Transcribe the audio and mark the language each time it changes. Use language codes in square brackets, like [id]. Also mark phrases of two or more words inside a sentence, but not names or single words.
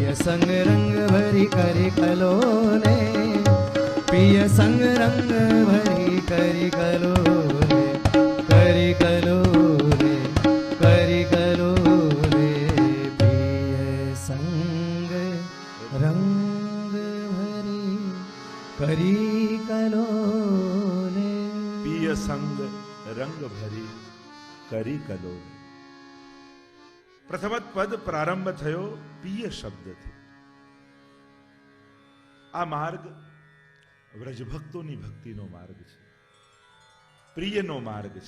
[bra] संग रंग भरी करी कलोले, पिय संग रंग भरी करी कलोले, करी कलोले, करी कलोले, पिय संग रंग भरी करी कलोले. पिय संग रंग भरी करी कलोल. [gu] પ્રથમ પદ પ્રારંભ થયો પિય શબ્દથી. આ માર્ગ વ્રજભક્તોની ભક્તિનો માર્ગ છે, પ્રિયનો માર્ગ છે.